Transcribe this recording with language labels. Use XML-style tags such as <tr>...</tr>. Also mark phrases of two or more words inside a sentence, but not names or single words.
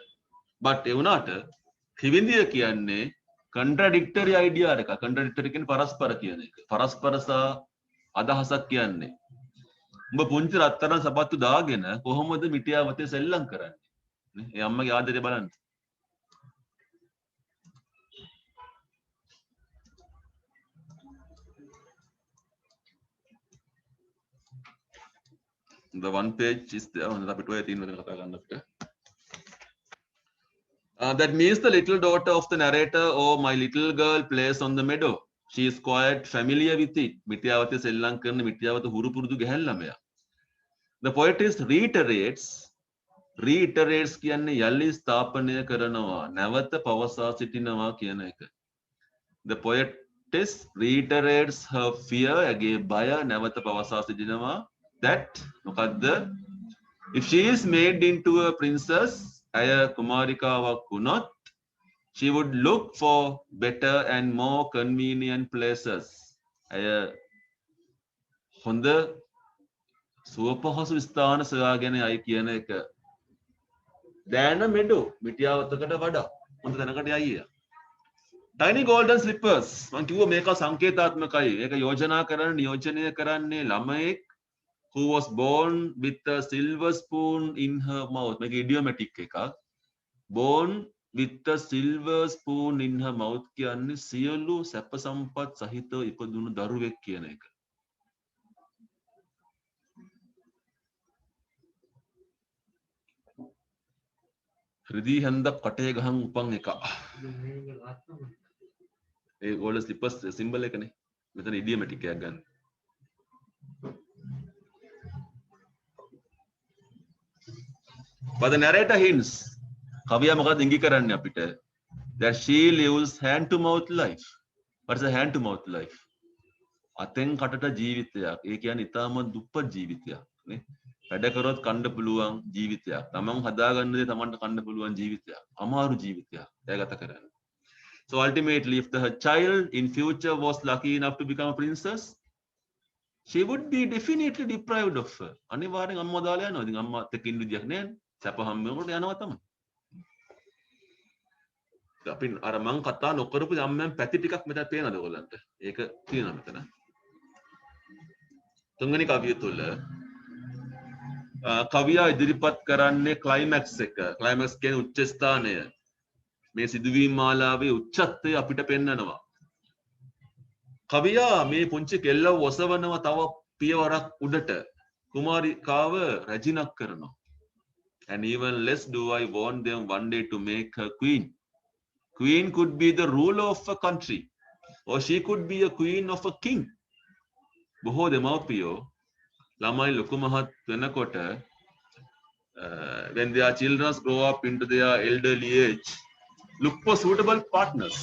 <si>but ඒ වුණාට ත්‍රිවිධය කියන්නේ</si> <en>contradictory idea</en> <si>එකක්. contradictory කියන්නේ පරස්පර කියන එක. පරස්පර සහ අදහසක් කියන්නේ. උඹ පුංචි රත්තරන් සපත්තු දාගෙන කොහොමද මිටියාවතේ සෙල්ලම් කරන්නේ? නේ? ඒ අම්මගේ ආදරේ බලන්න.</si> <en>The one page is there. That means the little daughter of the narrator or my little girl plays on the meadow. She is quite familiar with it.</en> <si>මිටියාවතේ සෙල්ලම් කරන මිටියාවත හුරු පුරුදු ගැහැල් ළමයා.</si> <en>The poetess reiterates</en> <si>කියන්නේ යලි ස්ථාපනය කරනවා නැවත පවසා සිටිනවා කියන එක.</si> <en>The poetess reiterates her fear</en> <si>ඇගේ බය නැවත පවසා සිටිනවා</si> <en>that මොකද්ද if she is made into a princess</en> <si>අය කුමාරිකාවක් වුණොත්</si> <en>she would look for better and more convenient places</en> <si>අය හොඳ සුවපහසු ස්ථාන සොයාගෙන යයි කියන එක දැන මෙඩෝ මිටියාවතකට වඩා හොඳ තැනකට යයි.</si> <en>Tiny golden slippers</en> <si>මම කිව්වා මේක සංකේතාත්මකයි. ඒක යෝජනා කරන්න නියෝජනය කරන්නේ ළමයෙක්</si> <en>who was born with a silver spoon in her mouth.</en> <si>මේක idiomatic එකක්.</si> <en>born with a silver spoon in her mouth</en> <si>කියන්නේ සියලු සැප සම්පත් සහිතව ඉපදුණු දරුවෙක් කියන එක. රිදී හැන්දක් කටේ ගහන් උපන් එක. ඒ</si> <en>golden slippers</en> <si>symbol එකනේ. මෙතන idiomatic එකක් ගන්න.</si> <en>But the narrator hints</en> <si>කවියා මොකද ඉඟි කරන්නේ අපිට</si> <en>that she lives hand to mouth life. What is a hand to mouth life?</en> <si>අතෙන් කටට ජීවිතයක්. ඒ කියන්නේ ඊටම දුප්පත් ජීවිතයක් නේ. වැඩ කරොත් කන්න පුළුවන් ජීවිතයක්. තමන් හදාගන්න දේ තමන්ට කන්න පුළුවන් ජීවිතයක්. අමාරු ජීවිතයක්. එයා ගත කරන්නේ.</si> <en>So ultimately, if the child in future was lucky enough to become a princess, she would be definitely deprived of her.</en> <si>අනිවාර්යෙන් අම්මා දාලා යනවා. ඉතින් අම්මාත් එක්ක ඉන්න විදියක් නෑ. සැප හම්බ වෙනකොට යනවා තමයි. අපි අර මං කතා නොකරපු යම්යම් පැති ටිකක් මෙතන පේනද ඔයගලන්ට? ඒක තියෙනවා මෙතන. තුන්වෙනි කවිය තුල කවියා ඉදිරිපත් කරන්නේ ක්ලයිමැක්ස් එක. ක්ලයිමැක්ස් කියන්නේ උච්ච ස්ථානය. මේ සිදුවීම් මාලාවේ උච්චත්වය අපිට පෙන්වනවා. කවියා මේ පුංචි කෙල්ලව ඔසවනව තව පියවරක් උඩට කුමාරිකාව රැජිනක් කරනවා.</si> <en>And even less do I want them one day to make her queen. Queen could be the ruler of a country, or she could be a queen of a king.</en> <si>බොහෝ දෙමව්පියෝ ළමයි ලොකු මහත් වෙනකොට</si> <en>when their children grow up into their elderly age, look for suitable partners.</en>